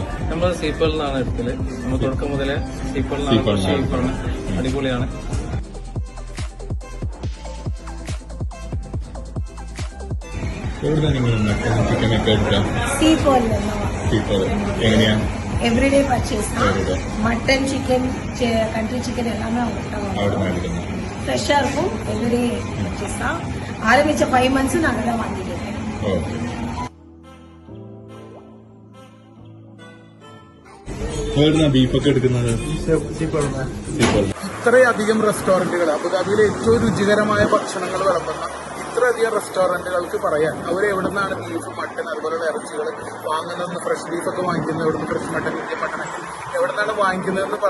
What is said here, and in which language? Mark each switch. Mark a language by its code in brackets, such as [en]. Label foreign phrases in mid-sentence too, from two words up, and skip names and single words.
[ml] നമ്മൾ സീപ്പുകളിൽ നിന്നാണ് എടുക്കല്. നമ്മൾ തുടക്കം മുതലേ സീപ്പുകളിലാണ്. അടിപൊളിയാണ്. എവിടുന്ന നിങ്ങൾ മട്ടൻ ചിക്കനൊക്കെ എടുക്കുക? സീപ്പോൾ എങ്ങനെയാ? [en] everyday purchase [ta] தான். மட்டன், சிக்கன், [en] country chicken [ta] எல்லாமே அவங்க ஃப்ரெஷ்ஷா இருக்கும். [en] everyday purchase [ta] தான். ஆரம்பிச்ச 5 months நாங்க தான் வாங்கிட்டு இருக்கோம். [ml] ബീഫൊക്കെ എടുക്കുന്നത്? ഇത്രയധികം റെസ്റ്റോറന്റുകൾ, അബുദാബിയിലെ ഏറ്റവും രുചികരമായ ഭക്ഷണങ്ങൾ വിളമ്പുന്ന ഇത്രയധികം റെസ്റ്റോറന്റുകൾക്ക് പറയാൻ അവരെവിടെ നിന്നാണ് ബീഫ്, മട്ടൻ അതുപോലുള്ള ഇറച്ചികൾ വാങ്ങുന്നതെന്ന്, ഫ്രഷ് ബീഫൊക്കെ വാങ്ങിക്കുന്നത് എവിടെ നിന്ന്, ഫ്രഷ് മട്ടൻ, ഇന്ത്യൻ മട്ടനൊക്കെ എവിടെ നിന്നാണ് വാങ്ങിക്കുന്നതെന്ന്